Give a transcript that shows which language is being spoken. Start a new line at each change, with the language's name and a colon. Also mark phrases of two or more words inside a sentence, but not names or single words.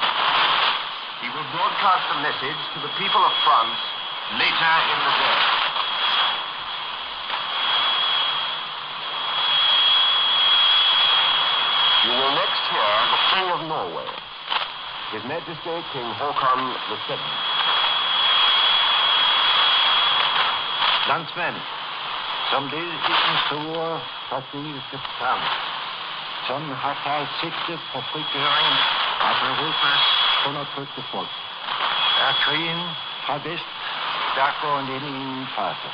English: He will broadcast a message to the people of France later in the day. You will next hear the King of Norway, His Majesty King Håkon VII.
Danish: Landsmenn, som led i den store strategiske plan, som har taget sigte på frigøring af Europas undertrykte folk, er krigen fra vest stærkt gået ind i en fase.